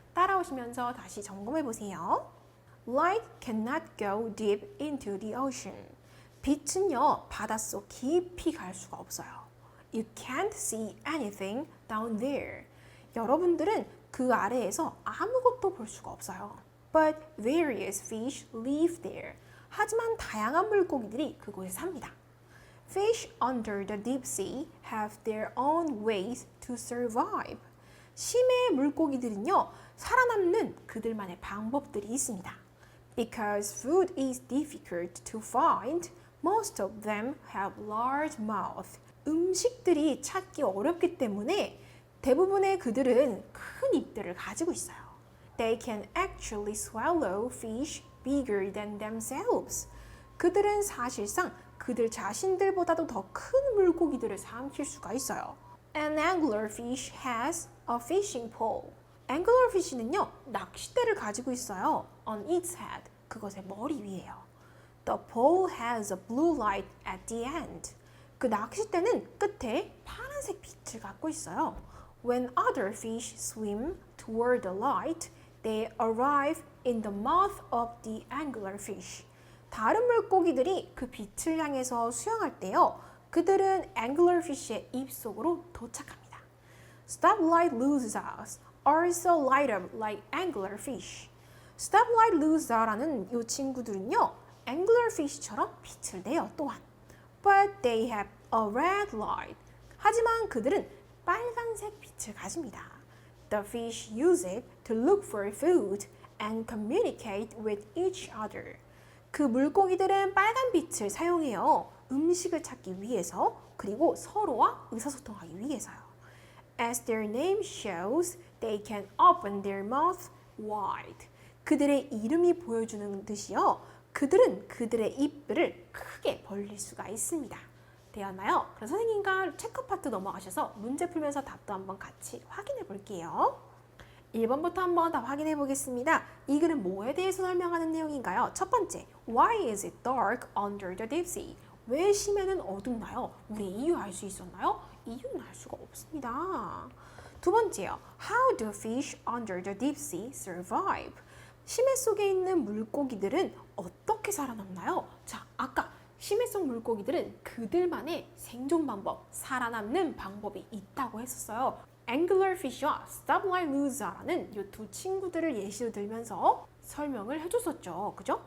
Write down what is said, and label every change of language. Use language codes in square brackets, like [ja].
[ko] 따라오시면서 다시 점검해 보세요. [en] Light cannot go deep into the ocean. [ko] 빛은요, 바닷속 깊이 갈 수가 없어요. [en] You can't see anything down there. [ko] 여러분들은 그 아래에서 아무것도 볼 수가 없어요. [en] But various fish live there. [ko] 하지만 다양한 물고기들이 그곳에 삽니다. [en] Fish under the deep sea have their own ways to survive. [ko] 심해의 물고기들은요, 살아남는 그들만의 방법들이 있습니다. [en] Because food is difficult to find, most of them have large mouths. [ko] 음식들이 찾기 어렵기 때문에 대부분의 그들은 큰 입들을 가지고 있어요. [en] They can actually swallow fish bigger than themselves. [ko] 그들은 사실상 그들 자신들보다도 더 큰 물고기들을 삼킬 수가 있어요. [en] An anglerfish has a fishing pole. [ko] anglerfish는요, 낚싯대를 가지고 있어요. [en] On its head, [ko] 그것의 머리 위에요. [en] The pole has a blue light at the end. [ko] 그 낚싯대는 끝에 파란색 빛을 갖고 있어요. [en] When other fish swim toward the light, they arrive in the mouth of the anglerfish. [ko] 다른 물고기들이 그 빛을 향해서 수영할 때요, 그들은 anglerfish의 입속으로 도착합니다. [en] Stoplight losers also light up like anglerfish. [ko] Stoplight loser라는 이 친구들은요, anglerfish처럼 빛을 내요 또한. [en] But they have a red light. [ko] 하지만 그들은 빨간색 빛을 가집니다. [en] The fish use it to look for food and communicate with each other. [ko] 그 물고기들은 빨간 빛을 사용해요. 음식을 찾기 위해서, 그리고 서로와 의사소통하기 위해서요. [en] As their name shows, they can open their mouth wide. [ko] 그들의 이름이 보여주는 듯이요. 그들은 그들의 입을 크게 벌릴 수가 있습니다. 되었나요? 그럼 선생님과 체크 파트 넘어가셔서 문제 풀면서 답도 한번 같이 확인해 볼게요. 1번부터 한번 다 확인해 보겠습니다. 이 글은 뭐에 대해서 설명하는 내용인가요? 첫 번째, [en] Why is it dark under the deep sea? [ko] 왜 심해는 어둡나요? 우리 이유 알 수 있었나요? 이유는 알 수가 없습니다. 두 번째요, [en] How do fish under the deep sea survive? [ko] 심해 속에 있는 물고기들은 어떻게 살아남나요? 자, 아까 심해 속 물고기들은 그들만의 생존 방법, 살아남는 방법이 있다고 했었어요. anglerfish와 stoplight loser라는 이 두 친구들을 예시로 들면서 설명을 해줬었죠. 그죠?